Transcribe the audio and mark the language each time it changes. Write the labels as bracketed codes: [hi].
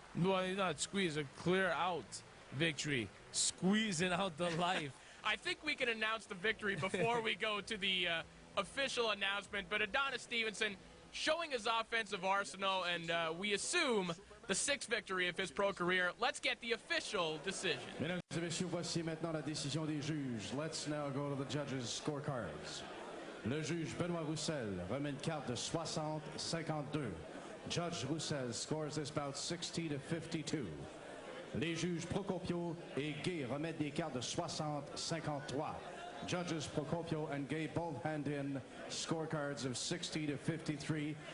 [en] Well, not squeeze, a clear out victory. Squeezing out the life. I think we can announce the victory before we go to the official announcement. But Adonis Stevenson showing his offensive arsenal, and we assume the 6th victory of his pro career. Let's get the official decision. [fr] Mesdames et messieurs, voici maintenant la décision des juges. [en] Let's now go to the judges' scorecards. [fr] Le juge Benoît Roussel remet une carte de 60-52. [en] Judge Roussel scores this bout 60-52. [fr] Les juges Procopio et Gay remettent des cartes de 60-53. [en] Judges Procopio and Gay both hand in scorecards of 60-53.